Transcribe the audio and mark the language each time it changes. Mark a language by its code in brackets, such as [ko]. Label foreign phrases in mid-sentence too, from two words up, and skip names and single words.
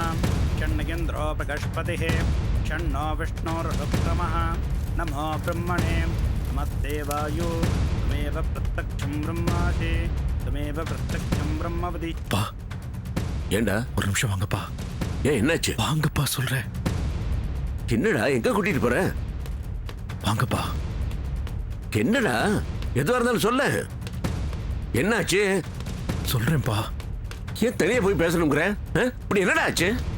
[sa] शन्नगेन्द्रो बृहस्पतिः शन्नो विष्णुरुक्रमः नमो ब्रह्मणे नमस्ते वायु त्वमेव प्रत्यक्षं ब्रह्मासि त्वमेव प्रत्यक्षं ब्रह्मवदि. [ta] பா ஏண்டா ஒரு நிமிஷம் வாங்கப்பா. ஏன் என்னாச்சு? வாங்கப்பா சொல்றேன். என்னடா எங்க கூட்டிட்டு போற? வாங்கப்பா. என்னடா எதுவா இருந்தாலும் சொல்ல. என்னாச்சு? சொல்றேன்ப்பா. ஏன் தனியா போய் பேசணுங்கிற? இப்படி என்னடா ஆச்சு?